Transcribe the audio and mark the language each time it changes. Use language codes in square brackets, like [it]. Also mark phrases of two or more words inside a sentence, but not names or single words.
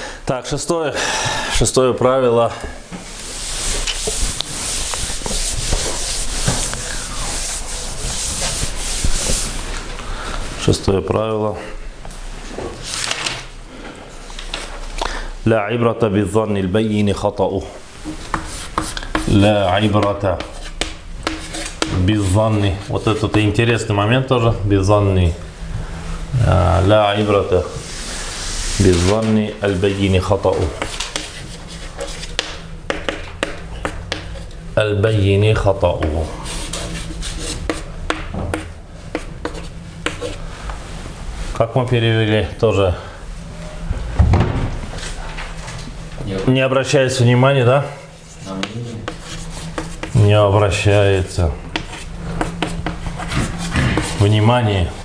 [ru] Так, шестое правило. Шестое правило. [ar] لا عبرة بالظن البين خطأه. لا عبرة بالظن. [ru] Вот этот интересный момент тоже. [ar] بالظن. لا عبرة بالظن البين خطأه. البين خطأه. [ru] Как мы перевели тоже? Не обращается внимания, да? Не обращается внимание.